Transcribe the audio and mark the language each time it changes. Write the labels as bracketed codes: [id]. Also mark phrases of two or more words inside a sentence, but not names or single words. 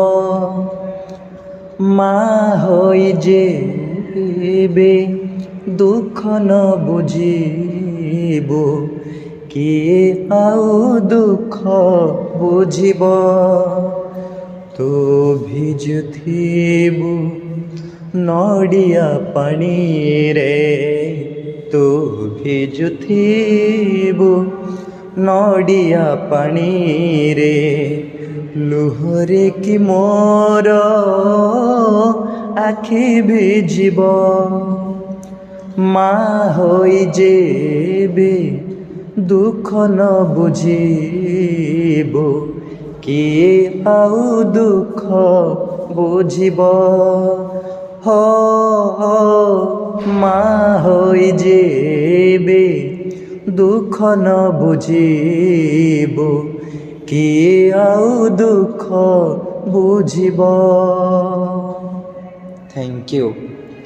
[or] ମା ହୋଇ ଯେବେ ଦୁଃଖ ନ ବୁଝିବ, କିଏ ଆଉ ଦୁଃଖ ବୁଝିବ। ତୋ ଭିଜୁଥିବୁ নଡ଼ିଆ ପାଣିରେ, ତୁ ଭିଜୁଥିବୁ ନଡ଼ିଆ ପାଣିରେ, ଲୁହରେ କି ମୋର ଆଖି ଭିଜିବ। ମା ହୋଇ ଯେବେ ଦୁଃଖ ନ ବୁଝିବ, କିଏ ଆଉ ଦୁଃଖ ବୁଝିବ। ହୋ ମା ହୋଇ ଯେବେ ଦୁଃଖ ନ ବୁଝିବ, କିଏ ଆଉ ଦୁଃଖ ବୁଝିବ। [en] Thank you.